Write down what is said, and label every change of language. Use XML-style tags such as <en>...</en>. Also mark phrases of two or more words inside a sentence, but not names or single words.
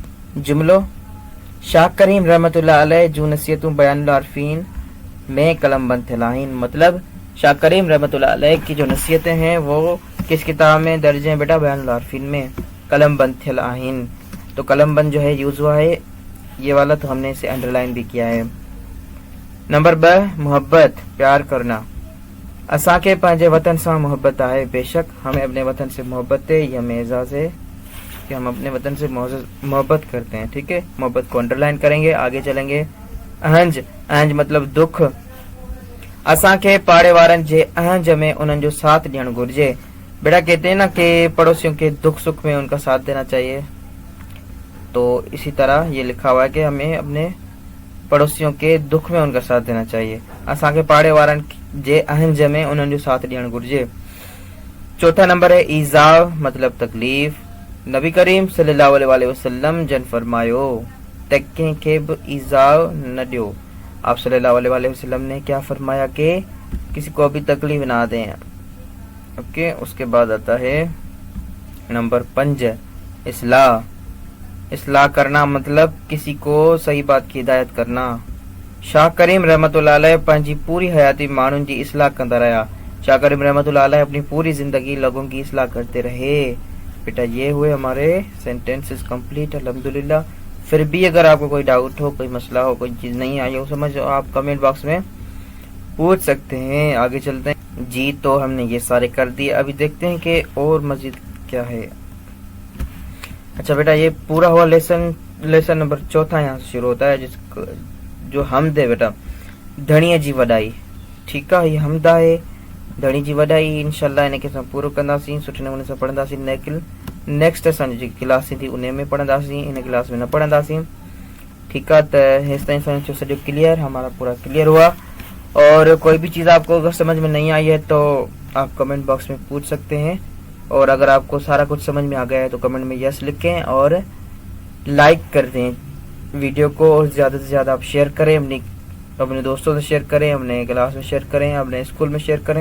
<sd>अच्छा, जुमलो, शाह करीम</sd> <ar>رحمۃ اللہ علیہ</ar> <sd>जो नसीहतों बयानुल आरफीन में कलम बंद थलाहीन,</sd> <ur>مطلب شاہ کریم</ur> <ar>رحمۃ اللہ علیہ</ar> <ur>کی جو نصیحتیں ہیں وہ کس کتاب میں درج ہیں بیٹا?</ur> <sd>बयानुल आरफीन में, कलम बंद थलाहीन।</sd> <ur>تو قلم بند جو ہے یوز ہوا ہے یہ والا، تو ہم نے اسے انڈرلائن بھی کیا ہے. نمبر ب، محبت، پیار کرنا.</ur> <sd>असांखे पंहिंजे वतन से मोहब्बत है,</sd> <ur>بےشک ہمیں اپنے وطن سے محبت ہے، یہ ہمیں اعزاز ہے کہ ہم اپنے وطن سے محبت کرتے ہیں. ٹھیک ہے، محبت کو انڈرلائن کریں گے، آگے چلیں گے. اہنج، اہنج مطلب دکھ.</ur> <sd>असांखे पाड़े वारनि जे अहंज में उन्हनि जो साथ ॾियणु घुरिजे।</sd> <ur>بیٹا کہتے ہیں نا کہ پڑوسیوں کے دکھ سکھ میں ان کا ساتھ دینا چاہیے، تو اسی طرح یہ لکھا ہوا ہے کہ ہمیں اپنے پڑوسیوں کے دکھ میں ان کا ساتھ دینا چاہیے.</ur> <sd>असांखे पाड़े वारनि जे अहंज में उन्हनि जो साथ ॾियणु घुरिजे।</sd> <ur>چوتھا نمبر ہے ایذا مطلب تکلیف.</ur> <sd>नबी करीम</sd> <ar>صلی اللہ علیہ وسلم</ar> <sd>जन फरमायो त कंहिंखे बि ईज़ा न ॾियो।</sd> <ur>آپ</ur> <ar>صلی اللہ علیہ وسلم</ar> <ur>نے کیا فرمایا کہ کسی کو بھی تکلیف نہ دیں. اوکے، اس کے بعد آتا ہے نمبر 5 اصلاح. اصلاح کرنا مطلب کسی کو صحیح بات کی ہدایت کرنا.</ur> <sd>शाह करीम</sd> <ar>رحمۃ اللہ علیہ</ar> <sd>पंहिंजी पूरी हयाती माण्हुनि जी इस्लाह कंदा रहा।</sd> <ur>شاہ کریم</ur> <ar>رحمۃ اللہ علیہ</ar> <ur>اپنی پوری زندگی لوگوں کی اصلاح کرتے رہے. بیٹا یہ ہوئے ہمارے</ur> <en>sentences complete</en> <ur>الحمدللہ. پھر بھی اگر آپ کو کوئی ڈاؤٹ ہو، کوئی مسئلہ ہو، کوئی چیز نہیں آئی ہو سمجھ، آپ</ur> <en>comment box</en> <ur>میں پوچھ سکتے ہیں. آگے چلتے ہیں جی. تو ہم نے یہ سارے کر دیے، ابھی دیکھتے ہیں کہ اور مزید کیا ہے. اچھا بیٹا یہ پورا ہوا</ur> <en>lesson number</en> <ur>4 یہاں سے شروع ہوتا ہے، جس کو جو حمد ہے بیٹا,</ur> <sd>धणीअ जी वॾाई। ठीकु आहे, ये हमद आहे, धणी जी वॾाई। इंशाल्लाह इनखे असां पूरो कंदासीं, सुठे नमूने सां पढ़ंदासीं। नेक्स्ट असांजी जेकी क्लास थी उन में पढ़ंदासीं, इन क्लास में न पढ़ंदासीं। ठीकु आहे, त हेसि ताईं असांजो सॼो क्लियर,</sd> <ur>ہمارا پورا کلیئر ہوا. اور کوئی بھی چیز آپ کو اگر سمجھ میں نہیں آئی ہے تو آپ</ur> <en>comment box</en> <ur>میں پوچھ سکتے ہیں، اور اگر آپ کو سارا کچھ سمجھ میں آ گیا ہے تو کمنٹ میں یس لکھیں اور لائک کر دیں ویڈیو کو، اور زیادہ سے زیادہ آپ شیئر کریں، اپنے دوستوں سے شیئر کریں، اپنے کلاس میں شیئر کریں، اپنے اسکول میں شیئر کریں.</ur>